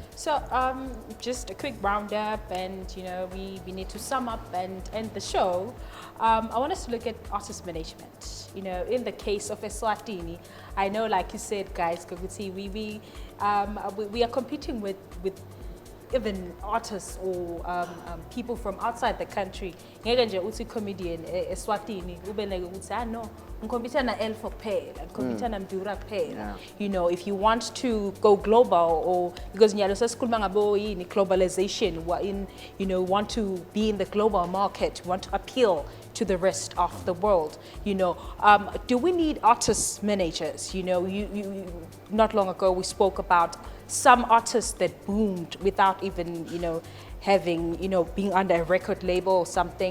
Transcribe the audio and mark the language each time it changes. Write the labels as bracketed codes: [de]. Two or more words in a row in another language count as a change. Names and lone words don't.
[en] So just a quick roundup, and you know we need to sum up and end the show. I want us to look at artist management. You know, in the case of Eswatini, I know, like you said, guys, we are competing with even artists or people from outside the country. [ss] Ngeke nje uthi comedian Eswatini ube like uthi no ngikompita na Elfo kuphela, ngikompita na Mdura kuphela. [en] You know, if you want to go global, or because [ss] nyalo sesikhuluma ngabo yini [en] globalization, you know, want to be in the global market, want to appeal to the rest of the world. You know, do we need artist managers? You know, you not long ago we spoke about some artists that boomed without even, you know, having, you know, being under a record label or something.